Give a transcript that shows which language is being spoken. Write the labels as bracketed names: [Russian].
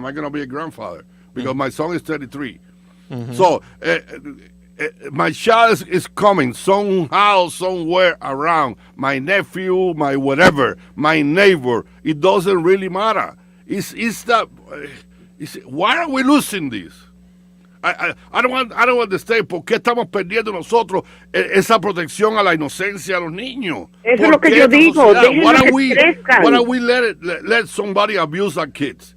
[English] I'm gonna be a grandfather, because my son is 33. So my child is coming somehow, somewhere around. My nephew, my whatever, my neighbor. It doesn't really matter. Why are we losing this? I don't understand [Spanish] por qué estamos perdiendo nosotros esa protección a la inocencia de los niños. Eso es lo que yo digo. [English] Why are we let somebody abuse our kids?